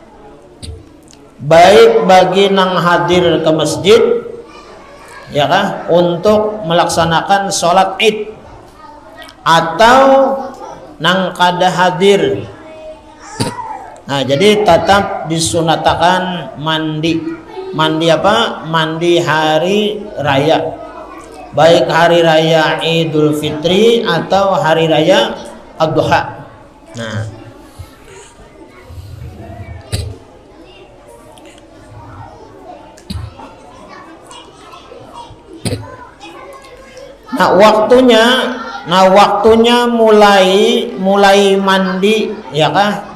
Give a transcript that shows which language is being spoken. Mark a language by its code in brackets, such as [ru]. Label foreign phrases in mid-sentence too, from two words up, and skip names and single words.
[id] Baik bagi nang hadir ke masjid, [bjn] ya kah, [id] untuk melaksanakan sholat Id, atau [bjn] nang kada hadir. [id] Nah, jadi tetap disunatakan mandi. Mandi apa? Mandi hari raya. Baik hari raya Idul Fitri atau hari raya Adha. Nah, waktunya mulai mandi, [bjn] ya kah?